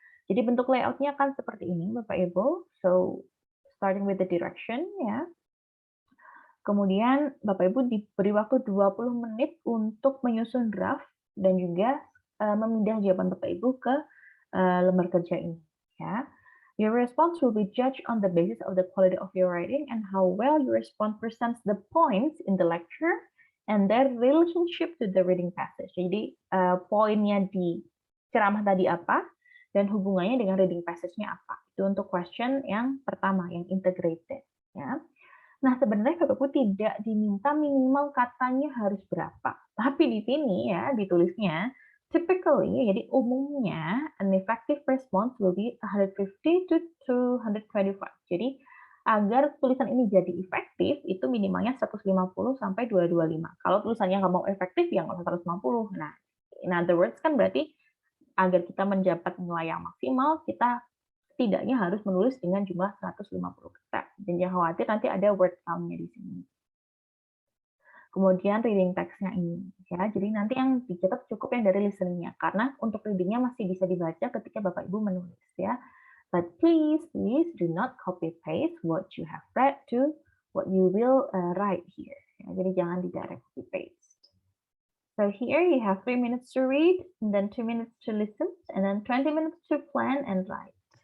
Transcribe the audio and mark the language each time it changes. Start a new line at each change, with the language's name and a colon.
Indonesian: Jadi bentuk layout-nya kan seperti ini, Bapak Ibu.
English: So starting with the direction
Indonesian: ya. Kemudian Bapak Ibu diberi waktu 20 menit untuk menyusun draft dan juga memindah jawaban Bapak Ibu ke lembar kerja ini. Ya.
English: Your response will be judged on the basis of the quality of your writing and how well your response presents the points in the lecture and their relationship to the reading passage.
Indonesian: Jadi poinnya di ceramah tadi apa dan hubungannya dengan reading passage-nya apa. Itu untuk question yang pertama, yang integrated. Ya. Nah, sebenarnya Bapak Ibu tidak diminta minimal katanya harus berapa. Tapi di sini ya ditulisnya, typically, jadi umumnya
English: an effective response will be
Indonesian: 150 to 225. Jadi agar tulisan ini jadi efektif, itu minimalnya 150 sampai 225. Kalau tulisannya nggak mau efektif, ya nggak usah 150. Nah,
English: in other words
Indonesian: kan berarti agar kita mendapat nilai yang maksimal, kita setidaknya harus menulis dengan jumlah 150 kata. Dan jangan khawatir nanti ada word count-nya di sini. Kemudian reading text-nya ini. Ya, jadi nanti yang dicatat cukup yang dari listening-nya. Karena untuk reading-nya masih bisa dibaca ketika Bapak Ibu menulis. Ya.
English: But please do not copy paste what you have read to what you will write here.
Indonesian: Ya, jadi jangan di direct copy paste.
English: So here you have 3 minutes to read, and then 2 minutes to listen, and then 20 minutes to plan and write.